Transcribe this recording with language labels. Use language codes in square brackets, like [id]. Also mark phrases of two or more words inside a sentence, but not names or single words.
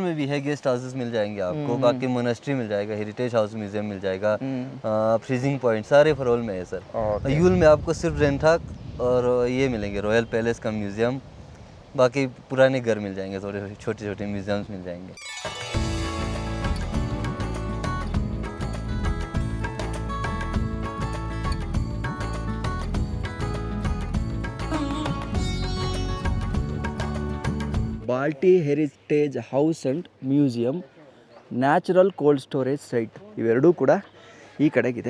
[hi] में भी है, [en] guest houses [hi] मिल जाएंगे आपको, बाकी मोनेस्ट्री मिल जाएगा, [en] heritage house museum [hi] मिल जाएगा, [en] freezing point [hi] सारे फरोल में है सर. ओके. यूल में आपको सिर्फ रेंथाक और ये मिलेंगे [en] royal palace [hi] का म्यूजियम, बाकी पुराने घर मिल जाएंगे, थोड़े छोटे छोटे म्यूजियम्स मिल जाएंगे. [kn] ಬಾಲ್ಟಿ ಹೆರಿಟೇಜ್ ಹೌಸ್ ಆ್ಯಂಡ್ ಮ್ಯೂಸಿಯಂ, [en] natural cold storage site [kn] ಇವೆರಡೂ ಕೂಡ ಈ ಕಡೆಗಿದೆ.